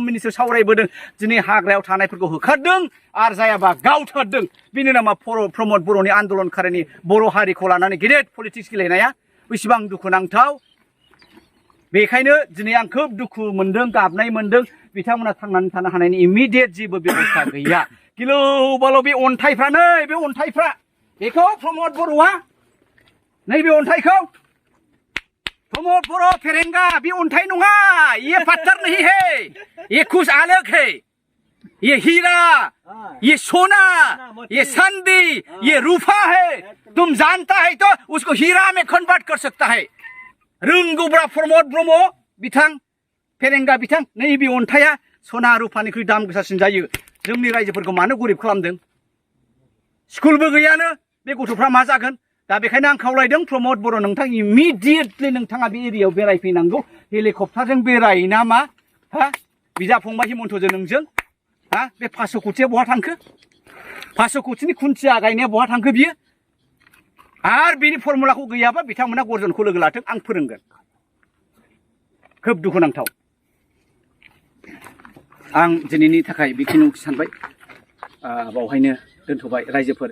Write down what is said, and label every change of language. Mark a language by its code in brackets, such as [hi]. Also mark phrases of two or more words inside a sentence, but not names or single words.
[brx] मिनिस्टार सावरायबोदों दिनै हाग्रायाव थानायफोरखौ होखारदों आरो जायाबा गावथारदों बेनि नामा प्रमद बर'नि आन्दोलनखारिनि बर' हारिखौ लानानै गेदेर पलिटिक्स गेलेनाया बेसेबां दुखुनांथाव बेखायनो दिनै आं खोब दुखु मोनदों गाबनाय मोनदों बिथांमोना थांनानै थानो हानायनि इमिडियेट जेबो बेबस्था गैया गिलु बालु बे अन्थाइफ्रा नै बे अन्थाइफ्रा बेखौ प्रमद बर'आ नैबे अन्थाइखौ प्रमद बर' फेरेंगा बे अन्थाइ नङा [hi] ये पत्थर नहीं है ये कुछ अलग है ये हीरा ये सोना ये चांदी ये रूपा है तुम जानता है तो उसको हीरा में कन्वर्ट कर सकता है [brx] रोंगौब्रा प्रमद ब्रह्म बिथां फेरेंगा बिथां नैबे अन्थाइया सना रुपानिख्रुइ दाम गोसासिन जायो जोंनि रायजोफोरखौ मानो गरिब खालामदों स्कुलबो गैयानो बे गथ'फ्रा मा जागोन दा बेखायनो आं खावलायदों प्रमद बर' नोंथां इमिडियेटलि नोंथाङा बे एरियायाव बेरायफैनांगौ हेलिकप्टारजों बेरायो ना मा हा बिदा फंबाय हिमन्तजों नोंजों हा बे 500 कौटिया बहा थांखो 500 कौटिनि खुन्थिया गायनाया बहा थांखो बियो आरो बिनि फर्मुलाखौ गैयाबा बिथांमोना गर्जनखौ लोगो लाथों आं फोरोंगोन खोब दुखुनांथाव आं दिनैनि थाखाय बेखिनिखौ सानबाय बावहायनो दोनथ'बाय रायजोफोर